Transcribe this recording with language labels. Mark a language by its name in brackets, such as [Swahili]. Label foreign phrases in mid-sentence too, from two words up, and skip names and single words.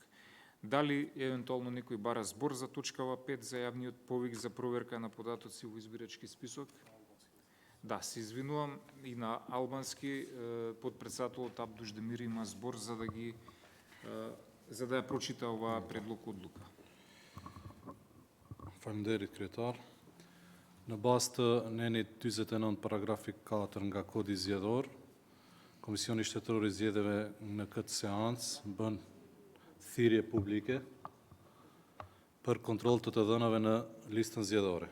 [Macedonian] Дали евентуално некој бара збор за точкава 5 за јавниот повик за проверка на податоци во избирачки список? Да, се извинувам, и на албански подпредседателот Абдуш Демир има збор за да ја прочита оваа предлог одлука. [Albanian] Faleminderit kryetar. Në bazë të nenit 49 paragrafi 4 nga Kodi Zgjedhor, Komisioni Shtetëror I Zgjedhjeve në këtë seancë bën thirrje publike për kontroll të dhënave në listën zgjedhore.